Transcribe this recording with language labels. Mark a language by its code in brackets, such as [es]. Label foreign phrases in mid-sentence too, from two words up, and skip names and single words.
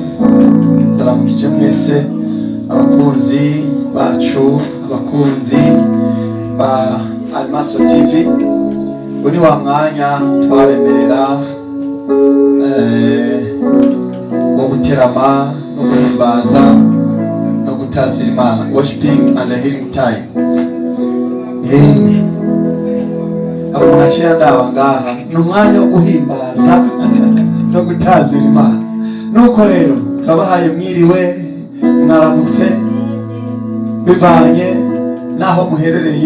[rn] Ndaramukije mwese abakunzi bacu, abakunzi ba Animaso TV. Uni wa mwanya twabemerera wo guterama no guhimbaza no gutazira Imana, [en] worshiping and healing time. [rn] Abo mwashira ndawa ngaha n'umwanya wo guhimbaza no gutazira Imana. Nuko rero turabahaye mwiriwe, mwaramutse, bivanye naho muherereye.